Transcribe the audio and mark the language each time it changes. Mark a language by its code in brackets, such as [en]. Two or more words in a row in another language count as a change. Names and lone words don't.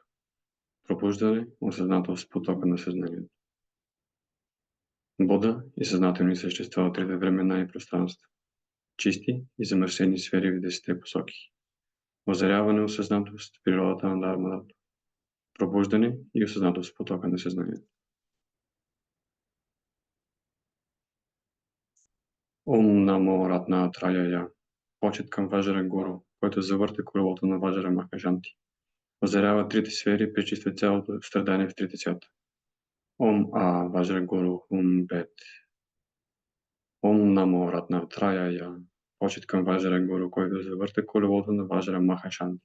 [bg] Пробуждане осъзнато с потока на съзнанието. Буда и съзнателни същества от трите времена и пространства. Чисти и замърсени сфери в 10 посоки. Озаряване осъзнато с природата на Дармадато. Пробуждане и осъзнато с потока на съзнанието. [sa] ॐ नमो रत्नत्रयाय. [bg] Почет към Ваджра Гуру, който завърта колелото на Ваджра Махаджанти. Озарява трите сфери, пречиства цялото страдание в трите свята. [sa] ॐ वज्र गुरु हूँ फट्. ॐ नमो रत्नत्रयाय. [bg] Почет към Ваджра Гуру, който завърта колелото на Ваджра Махаджанти.